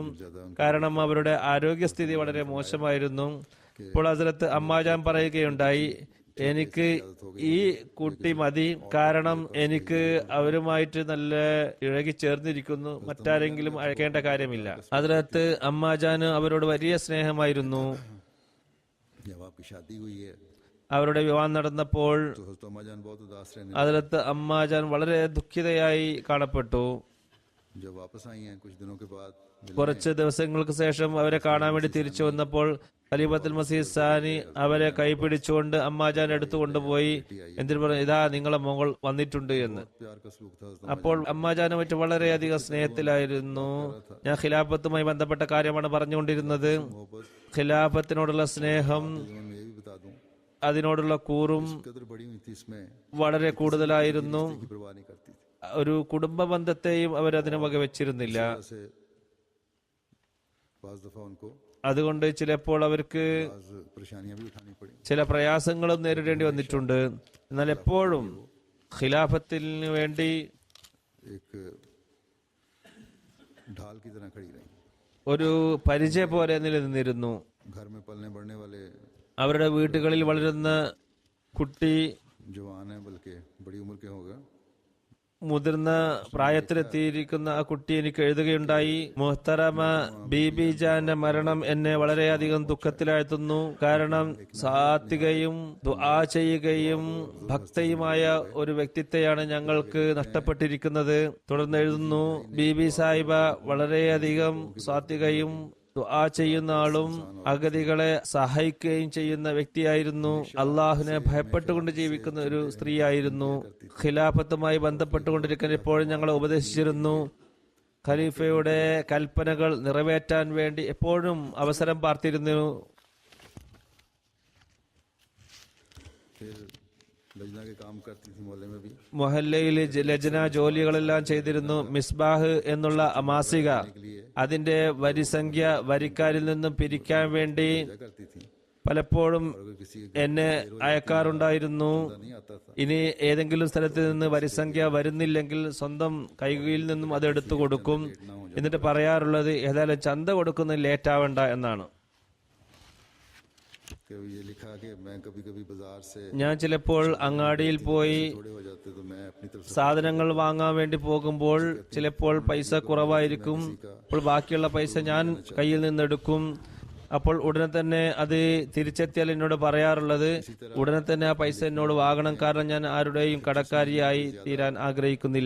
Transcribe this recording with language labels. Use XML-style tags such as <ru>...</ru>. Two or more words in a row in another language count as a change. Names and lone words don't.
<ml>കാരണം അവരുടെ ആരോഗ്യസ്ഥിതി വളരെ മോശമായിരുന്നു. ഇപ്പോൾ ഹസ്രത്ത് അമ്മാജാൻ പറയുകയുണ്ടായി, എനിക്ക് ഈ കുട്ടി മതി, കാരണം എനിക്ക് അവരുമായിട്ട് നല്ല ഇഴകി ചേർന്നിരിക്കുന്നു, മറ്റാരെങ്കിലും അയക്കേണ്ട കാര്യമില്ല. ഹസ്രത്ത് അമ്മാജാന് അവരോട് വലിയ സ്നേഹമായിരുന്നു.</ml> <ur>جب آپ کی شادی ہوئی ہے</ur> <ml>അവരുടെ വിവാഹം നടന്നപ്പോൾ</ml> <ur>تو حضرت اماں جان بہت اداس رہنے</ur> <ml>ഹസ്രത്ത് അമ്മാജാൻ വളരെ ദുഃഖിതയായി കാണപ്പെട്ടു.</ml> <ur>جب واپس آئی ہیں کچھ دنوں کے بعد</ur> <ml>കുറച്ച് ദിവസങ്ങൾക്ക് ശേഷം അവരെ കാണാൻ വേണ്ടി തിരിച്ചു വന്നപ്പോൾ ഖലീഫത്തുൽ മസീഹ് സാനി അവരെ കൈപിടിച്ചുകൊണ്ട് അമ്മാജാൻ അടുത്ത് കൊണ്ടുപോയി. എന്തിനു പറഞ്ഞു, ഇതാ നിങ്ങളെ മകൾ വന്നിട്ടുണ്ട് എന്ന്.</ml> <ur>پیار کا سلوک تھا حضرت</ur> <ml>അപ്പോൾ അമ്മാജാനുമായിട്ട് വളരെയധികം സ്നേഹത്തിലായിരുന്നു. ഞാൻ ഖിലാഫത്തുമായി ബന്ധപ്പെട്ട കാര്യമാണ് പറഞ്ഞുകൊണ്ടിരുന്നത്. ഖിലാഫത്തിനോടുള്ള സ്നേഹം,</ml> <ur>میں یہ بھی بتا دوں</ur> <ml>അതിനോടുള്ള കൂറും</ml> <ur>قدر بڑی ہوئی تھی اس میں</ur> <ml>വളരെ കൂടുതലായിരുന്നു.</ml> <ur>کی پرواہ نہیں کرتی تھی.</ur> <ml>ഒരു കുടുംബ ബന്ധത്തെയും അവരതിന് വകവെച്ചിരുന്നില്ല.</ml> <ur>ایسے بعض دفعہ ان کو</ur> <ml>അതുകൊണ്ട് ചിലപ്പോൾ അവർക്ക്</ml> <ur>آج پریشانیاں بھی اٹھانی پڑی.</ur> <ml>ചില പ്രയാസങ്ങളും നേരിടേണ്ടി വന്നിട്ടുണ്ട്. എന്നാൽ എപ്പോഴും ഖിലാഫത്തിന് വേണ്ടി</ml> <ur>ایک ڈھال کی طرح کھڑی رہی.</ur> <ml>ഒരു പരിചയ പോലെ നിലനിന്നിരുന്നു.</ml> <ur>گھر میں پلنے بڑھنے والے</ur> <ml>അവരുടെ വീട്ടുകളിൽ വളരുന്ന കുട്ടി</ml> <ur>جوان ہے، بلکہ بڑی عمر کے ہو گئے.</ur> <ml>മുതിർന്ന പ്രായത്തിലെത്തിയിരിക്കുന്ന ആ കുട്ടി എനിക്ക് എഴുതുകയുണ്ടായി, മുഹ്തറമ ബീബി ജാന്റെ മരണം എന്നെ വളരെയധികം ദുഃഖത്തിലാഴ്ത്തുന്നു. കാരണം സാത്വികയും ദുആ ചെയ്യുകയും ഭക്തയുമായ ഒരു വ്യക്തിത്വയാണ് ഞങ്ങൾക്ക് നഷ്ടപ്പെട്ടിരിക്കുന്നത്. തുടർന്ന് എഴുതുന്നു, ബീബി സാഹിബ വളരെയധികം സാത്വികയും ദുആ ചെയ്യുന്ന ആളും അഗതികളെ സഹായിക്കുകയും ചെയ്യുന്ന വ്യക്തിയായിരുന്നു. അള്ളാഹുവിനെ ഭയപ്പെട്ടുകൊണ്ട് ജീവിക്കുന്ന ഒരു സ്ത്രീയായിരുന്നു. ഖിലാഫത്തുമായി ബന്ധപ്പെട്ടുകൊണ്ടിരിക്കുന്ന എപ്പോഴും ഞങ്ങളെ ഉപദേശിച്ചിരുന്നു. ഖലീഫയുടെ കൽപ്പനകൾ നിറവേറ്റാൻ വേണ്ടി എപ്പോഴും അവസരം പാർത്തിരുന്നു.</ml> <ur>پھر لجنہ کے کام کرتی تھی محلے میں بھی.</ur> <ml>മൊഹല്ലയിൽ ലജ്ന ജോലികളെല്ലാം ചെയ്തിരുന്നു. മിസ്ബാഹ് എന്നുള്ള മാസിക, അതിന്റെ വരിസംഖ്യ വരിക്കാരിൽ നിന്നും പിരിക്കാൻ വേണ്ടി</ml> <ur>کیا کرتی تھی,</ur> <ml>പലപ്പോഴും</ml> <ur>اگر کسی</ur> <ml>എന്നെ അയക്കാറുണ്ടായിരുന്നു.</ml> <ur>نہیں آتا تھا</ur> <ml>ഇനി ഏതെങ്കിലും സ്ഥലത്ത് നിന്ന് വരിസംഖ്യ വരുന്നില്ലെങ്കിൽ സ്വന്തം കൈകളിൽ നിന്നും അത് എടുത്തു കൊടുക്കും. എന്നിട്ട് പറയാറുള്ളത്, ഏതായാലും ചന്ത കൊടുക്കുന്നത് ലേറ്റ് ആവണ്ട എന്നാണ്.</ml> <ur>کہ یہ لکھا کہ میں کبھی کبھی بازار سے</ur> <ml>ഞാൻ ചിലപ്പോൾ അങ്ങാടിയിൽ പോയി</ml> <ur>تھوڑے ہو جاتے تو میں اپنی طرف سے</ur> <ml>സാധനങ്ങൾ വാങ്ങാൻ വേണ്ടി പോകുമ്പോൾ ചിലപ്പോൾ പൈസ കുറവായിരിക്കും. അപ്പോൾ ബാക്കിയുള്ള പൈസ ഞാൻ കയ്യിൽ നിന്നെടുക്കും. അപ്പോൾ ഉടനെ തന്നെ അത് തിരിച്ചെത്തിയാൽ എന്നോട് പറയാറുള്ളത്, ഉടനെ തന്നെ ആ പൈസ എന്നോട് വാങ്ങണം, കാരണം ഞാൻ ആരുടെയും കടക്കാരിയായി തീരാൻ ആഗ്രഹിക്കുന്നില്ല.</ml>